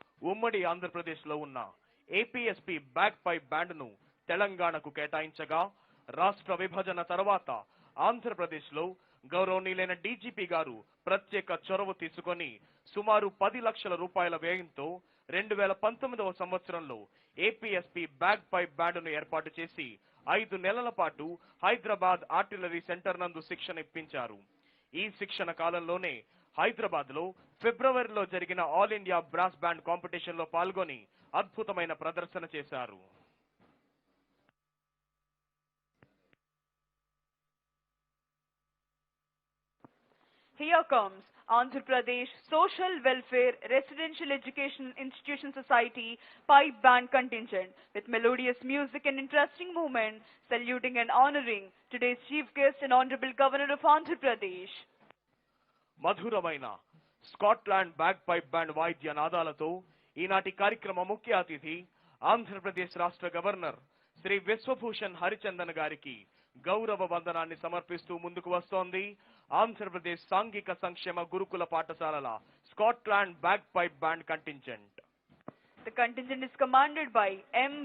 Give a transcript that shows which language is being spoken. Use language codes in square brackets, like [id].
[te] ఉమ్మడి ఆంధ్రప్రదేశ్ లో ఉన్న ఏపీఎస్పీ బ్యాక్ పైప్ బ్యాండ్ ను తెలంగాణకు కేటాయించగా రాష్ట్ర విభజన తర్వాత ఆంధ్రప్రదేశ్ లో గౌరవనీయులైన డీజీపీ గారు ప్రత్యేక చొరవ తీసుకొని సుమారు 10 లక్షల రూపాయల వ్యయంతో 2019వ సంవత్సరంలో ఏపీఎస్పీ బ్యాక్ పైప్ బ్యాండ్ ను ఏర్పాటు చేసి 5 నెలల పాటు హైదరాబాద్ ఆర్టిలరీ సెంటర్ నందు శిక్షణ ఇప్పించారు. ఈ శిక్షణ కాలంలోనే హైదరాబాద్ లో ఫిబ్రవరిలో జరిగిన all India brass band competition లో పాల్గొని అద్భుతమైన ప్రదర్శన చేశారు. [en] Here comes Andhra Pradesh Social Welfare Residential Education Institution Society Pipe Band Contingent with melodious music and interesting movement, saluting and honoring today's chief guest and Honorable Governor of Andhra Pradesh. [te] మధురమైన Scotland bag pipe band వాయిద్య నాదాలతో ఈనాటి కార్యక్రమ ముఖ్య అతిథి ఆంధ్రప్రదేశ్ రాష్ట్ర governor Shri Vishwabhushan Harichandan గారికి గౌరవ వందనాన్ని సమర్పిస్తూ ముందుకు వస్తోంది ఆంధ్రప్రదేశ్ సాంఘిక సంక్షేమ గురుకుల పాఠశాలల Scotland bag pipe band contingent. [en] The contingent is commanded by M.